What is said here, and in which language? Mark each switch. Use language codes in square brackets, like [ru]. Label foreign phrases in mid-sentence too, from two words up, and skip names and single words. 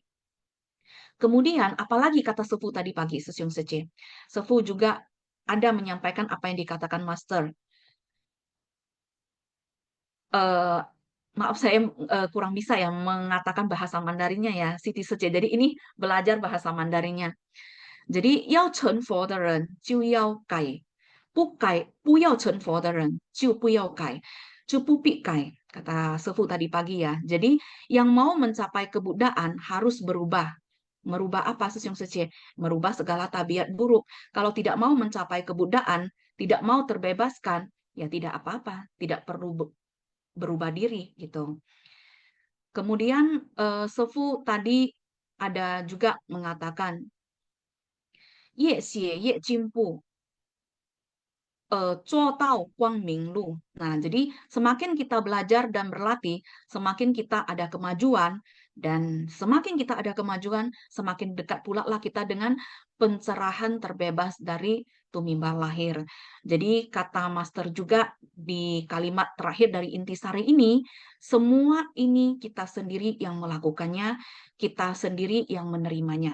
[id] Kemudian, apalagi kata Sefu tadi pagi, Sesiung Sece. Sefu juga ada menyampaikan apa yang dikatakan Master. Eh, maaf saya kurang bisa ya mengatakan bahasa Mandarinnya ya, Siti Sece. Jadi ini belajar bahasa Mandarinnya. Jadi [zh] 要成佛的人就要改，不要成佛的人就不要改，就不必改. [id] Kata Sefu tadi pagi ya. Jadi yang mau mencapai kebuddhaan harus berubah. Merubah apa Sesiung Sece? Merubah segala tabiat buruk. Kalau tidak mau mencapai kebuddhaan, tidak mau terbebaskan, ya tidak apa-apa, tidak perlu berubah diri gitu. Kemudian Sefu tadi ada juga mengatakan [zh] 越写越进步，做到光明路. [id] Nah, jadi semakin kita belajar dan berlatih, semakin kita ada kemajuan, dan semakin kita ada kemajuan, semakin dekat pula lah kita dengan pencerahan terbebas dari tumimbal lahir. Jadi kata Master juga di kalimat terakhir dari intisari ini, semua ini kita sendiri yang melakukannya, kita sendiri yang menerimanya.